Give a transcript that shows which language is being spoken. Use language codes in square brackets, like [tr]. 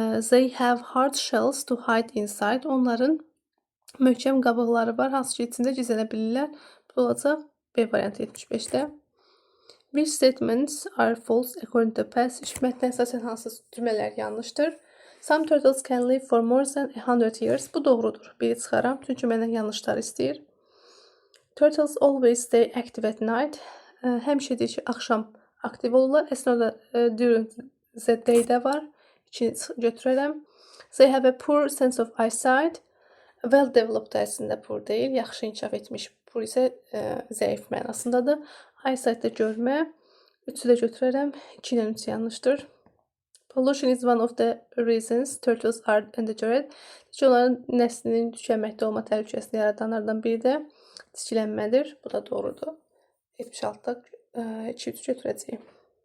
[en] They have hard shells to hide inside. [az] Onların möhkəm qabıqları var, hansı ki içində gizlənə bilirlər. Bu olacaq B variantı 75-də. [en] Which statements are false according to passage? [az] Mətnə əsasən hansı cümlələr yanlışdır? [en] Some turtles can live for more than 100 years. [az] Bu doğrudur. Biri çıxaram, çünki məndən yanlışlar istəyir. [en] Turtles always stay active at night. [az] Həmişə deyir ki, axşam aktiv olurlar. Əslində [en] during the day [az] də var. 2-ni götürərəm. [en] They have a poor sense of eyesight. [az] Well developed əslində poor deyil, yaxşı inkişaf etmiş. Poor isə zəif mənasındadır. Eyesight də görmə. 3-ü də götürərəm. 2 ilə 3 yanlışdır. [en] Pollution is one of the reasons turtles are endangered. [az] Onların nəslinin tükənməkdə olma təhlükəsini yaradanlardan biri də çirklənmədir. Bu da doğrudur. 76-da 2-3 götürəcəyik.